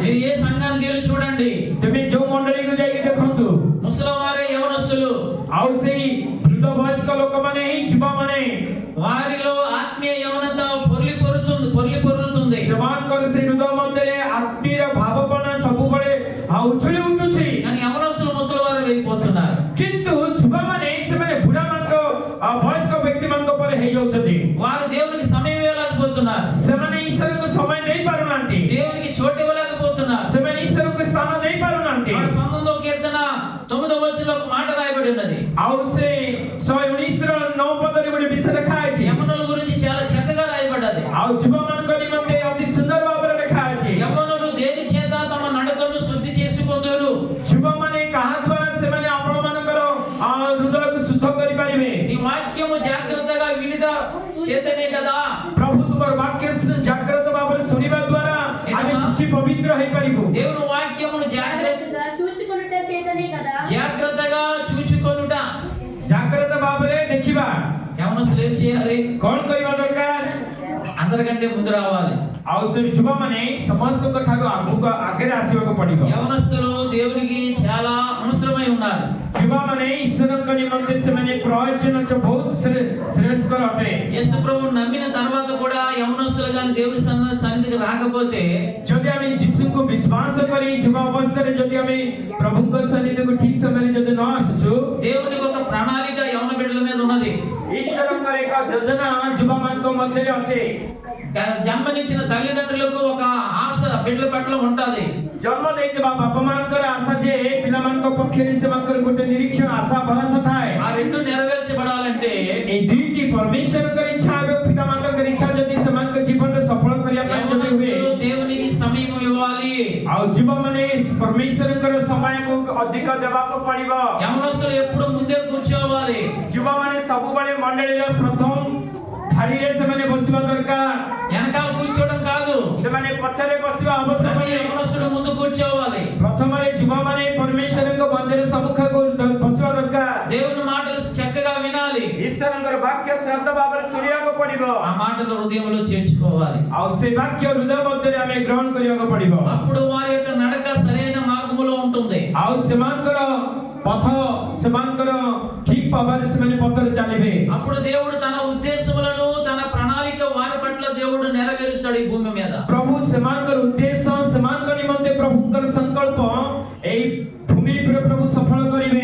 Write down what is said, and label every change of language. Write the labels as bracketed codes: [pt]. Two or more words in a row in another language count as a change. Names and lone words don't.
[te] మీరు ఏ సంఘానికి వెళ్ళి చూడండి, [or] ତୁମେ ଯୋଉ ମଣ୍ଡଳୀକୁ ଯାଇକି ଦେଖନ୍ତୁ, [te] ముసలివారే యవనస్తులు, [or] ଆଉ ସେଇ ବୃଦ୍ଧ ବୟସ୍କ ଲୋକମାନେ ହିଁ ଯୁବାମାନେ, [te] వారిలో ఆత్మీయ యవనత పొర్లి పొర్లుతుంది. [or] ସେମାନଙ୍କର ସେଇ ହୃଦୟ ମଧ୍ୟରେ ଆତ୍ମୀୟ ଭାବପନା ସବୁବେଳେ ଉଛୁଳି ଉଠୁଛି। [te] కానీ యవనస్తులు ముసలివారు అయిపోతున్నారు. [or] କିନ୍ତୁ ଯୁବାମାନେ ସେମାନେ ବୁଢାମାନଙ୍କ ବୟସ୍କ ବ୍ୟକ୍ତିମାନଙ୍କ ଉପରେ ହେଇଯାଉଛନ୍ତି। [te] వారు దేవునికి సమయం ఇవ్వలేకపోతున్నారు, [or] ସେମାନେ ଈଶ୍ୱରଙ୍କୁ ସମୟ ଦେଇ ପାରୁନାହାନ୍ତି, [te] దేవునికి చోటు ఇవ్వలేకపోతున్నారు. [or] ସେମାନେ ଈଶ୍ୱରଙ୍କୁ ସ୍ଥାନ ଦେଇ ପାରୁନାହାନ୍ତି। [te] 19వ కీర్తన 9వ వచనంలో ఒక మాట రాయబడి ఉన్నది. [or] ଆଉ ସେ 119ର 9 ପଦରେ ଗୋଟେ ବିଷୟ ଲେଖା ଅଛି। [te] యవనుల గురించి చాలా చక్కగా రాయబడ్డది. [or] ଆଉ ଯୁବମାନଙ୍କ ନିମନ୍ତେ ଅତି ସୁନ୍ଦର ଭାବରେ ଲେଖା ଅଛି। [te] యవనులు దేని చేత తమ నడకను శుద్ధి చేసుకొందురు? [or] ଯୁବମାନେ କାହା ଦ୍ୱାରା ସେମାନେ ଆପଣମାନଙ୍କର ହୃଦୟକୁ ଶୁଦ୍ଧ କରିପାରିବେ? [te] ఈ వాక్యము జాగ్రత్తగా వినుట చేతనే కదా [or] ପ୍ରଭୁ ତୁମର ବାକ୍ୟ ଜାଗ୍ରତ ଭାବରେ ଶୁଣିବା ଦ୍ୱାରା ଆମେ ଶୁଚି ପବିତ୍ର ହେଇପାରିବୁ। [te] దేవుని వాక్యమును జాగ్రత్తగా చూచుకొనుట చేతనే కదా జాగ్రత్తగా చూచుకొనుట, [or] ଜାଗ୍ରତ ଭାବରେ ଦେଖିବା। [te] యవనస్తులు ఏం చేయాలి? [or] କଣ କରିବା ଦରକାର? [te] అందరికంటే ముందు రావాలి. [or] ଆଉ ସେ ଯୁବମାନେ ସମସ୍ତଙ୍କ ଠାରୁ ଆଗରେ ଆସିବାକୁ ପଡିବ। [te] యవనస్తులు దేవునికి చాలా అవసరమై ఉన్నారు. [or] ଯୁବମାନେ ଈଶ୍ୱରଙ୍କ ନିମନ୍ତେ ସେମାନେ ପ୍ରୟୋଜନ ବହୁତ శ్రేష్ఠకర ଅଟେ। [te] యేసు ప్రభువును నమ్మిన తర్వాత కూడా యవనస్తులు గాని దేవుని సన్నిధికి రాకపోతే, [or] ଯଦି ଆମେ ଯୀଶୁଙ୍କୁ ବିଶ୍ୱାସ କରି ଯୁବ ଅବସ୍ଥାରେ ଯଦି ଆମେ ପ୍ରଭୁଙ୍କ ସନ୍ନିଧିକୁ ଠିକ ସମୟରେ ଯଦି ନ ଆସୁଛୁ, [te] దేవునికి ఒక ప్రణాళిక యవన బిడ్డల మీద ఉన్నది. [or] ଈଶ୍ୱରଙ୍କର ଏକ ଯୋଜନା ଯୁବମାନଙ୍କ ମଧ୍ୟରେ ଅଛି। [te] జన్మనిచ్చిన తల్లిదండ్రులకు ఒక ఆశ బిడ్డల పట్ల ఉంటది. [or] ଜନ୍ମ ଦେଇଥିବା ବାପା ମାଙ୍କର ଆଶା ଯେ ପିଲାମାନଙ୍କ ପକ୍ଷରେ ସେମାନଙ୍କର ଗୋଟେ ନିରୀକ୍ଷଣ ଆଶା ଭରସା ଥାଏ। [te] ఆ రెండు నెరవేర్చబడాలంటే [or] এই ଦୁଇଟି ପରମେଶ୍ୱରଙ୍କର ଇଚ୍ଛା ଏବଂ ପିତାମାନଙ୍କର ଇଚ୍ଛା ଯଦି ସେମାନଙ୍କ ଜୀବନରେ ସଫଳ କରିବା ପାଇଁ ଯଦି ହୁଏ, [te] దేవునికి సమయం ఇవ్వాలి. [or] ଆଉ ଯୁବମାନେ ପରମେଶ୍ୱରଙ୍କର ସମୟକୁ ଅଧିକ ଦେବାକୁ ପଡିବ। [te] యవనస్తులు ఎప్పుడు ముందే కూర్చోవాలి. [or] ଯୁବମାନେ ସବୁବେଳେ ମଣ୍ଡଳୀର ପ୍ରଥମ ଧାଡ଼ିରେ ସେମାନେ ବସିବା ଦରକାର। [te] వెనకాల కూర్చోవడం కాదు, [or] ସେମାନେ ପଛରେ ବସିବା ଆବଶ୍ୟକ [te] ప్రతి [or] ନାହିଁ। [te] యవనస్తుడు ముందు కూర్చోవాలి. [or] ପ୍ରଥମରେ ଯୁବମାନେ ପରମେଶ୍ୱରଙ୍କ ମନ୍ଦିର ସମ୍ମୁଖକୁ ବସିବା ଦରକାର। [te] దేవుని మాటలు చక్కగా వినాలి. [or] ଈଶ୍ୱରଙ୍କର ବାକ୍ୟ ଶ୍ରଦ୍ଧା ଭାବରେ ଶୁଣିବାକୁ ପଡିବ। [te] ఆ మాటలు హృదయంలో చేర్చుకోవాలి. [or] ଆଉ ସେ ବାକ୍ୟ ହୃଦୟ ମଧ୍ୟରେ ଆମେ ଗ୍ରହଣ କରିବାକୁ ପଡିବ। [te] అప్పుడు వారి యొక్క నడక సరైన మార్గములో ఉంటుంది. [or] ଆଉ ସେମାନଙ୍କର ପଥ ସେମାନଙ୍କର ଠିକ ଭାବରେ ସେମାନେ ପଥରେ ଚାଲିବେ। [te] అప్పుడు దేవుడు తన ఉద్దేశములను తన ప్రణాళిక వారి పట్ల దేవుడు నెరవేరుస్తాడు ఈ భూమి మీద. [or] ପ୍ରଭୁ ସେମାନଙ୍କର ଉଦ୍ଦେଶ୍ୟ ସେମାନଙ୍କ ନିମନ୍ତେ ପ୍ରଭୁଙ୍କର ସଂକଳ୍ପ ଏଇ ଭୂମି ଉପରେ ପ୍ରଭୁ ସଫଳ କରିବେ।